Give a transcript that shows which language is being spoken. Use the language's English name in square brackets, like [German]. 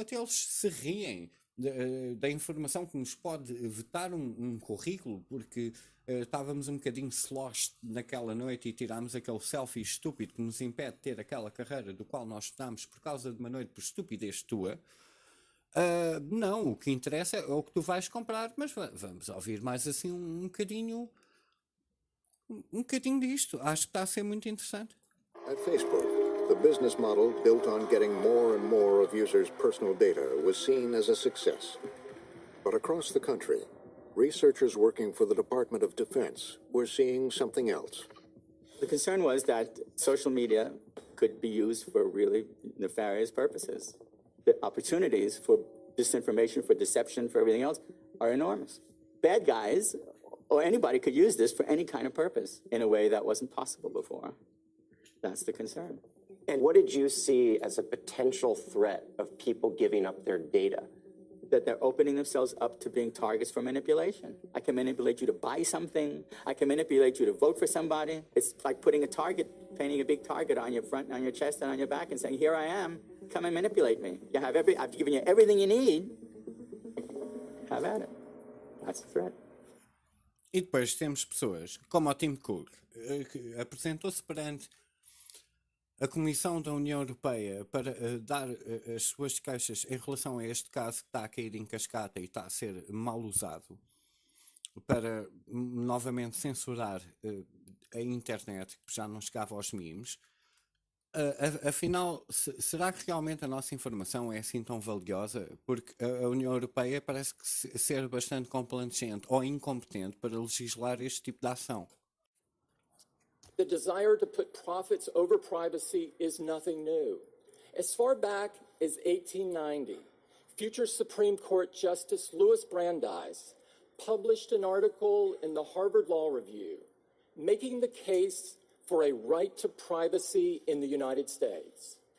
[Portuguese] Até eles se riem da informação que nos pode vetar um currículo, porque estávamos um bocadinho sloshed naquela noite e tirámos aquele selfie estúpido que nos impede de ter aquela carreira do qual nós estudámos por causa de uma noite por estupidez tua. Não, o que interessa é o que tu vais comprar, mas vamos ouvir mais assim um bocadinho disto. Acho que está a ser muito interessante. [English] At Facebook, the business model built on getting more and more of users' personal data was seen as a success. But across the country, researchers working for the Department of Defense were seeing something else. The concern was that social media could be used for really nefarious purposes. The opportunities for disinformation, for deception, for everything else are enormous. Bad guys or anybody could use this for any kind of purpose in a way that wasn't possible before. That's the concern. And what did you see as a potential threat of people giving up their data? That they're opening themselves up to being targets for manipulation. I can manipulate you to buy something. I can manipulate you to vote for somebody. It's like putting a target, painting a big target on your front, on your chest, and on your back and saying, here I am, come and manipulate me. I've given you everything you need. Have at it. That's the threat. [Portuguese] E depois temos pessoas como o Tim Cook, que apresentou-se perante a Comissão da União Europeia para dar as suas queixas em relação a este caso que está a cair em cascata e está a ser mal usado. para novamente censurar a internet, que já não chegava aos memes. Afinal, será que realmente a nossa informação é assim tão valiosa? Porque a União Europeia parece que ser bastante complacente ou incompetente para legislar este tipo de ação. [English] The desire to put profits over privacy is nothing new. As far back as 1890, future Supreme Court Justice Louis Brandeis published an article in the Harvard Law Review making the case for a right to privacy in the United States.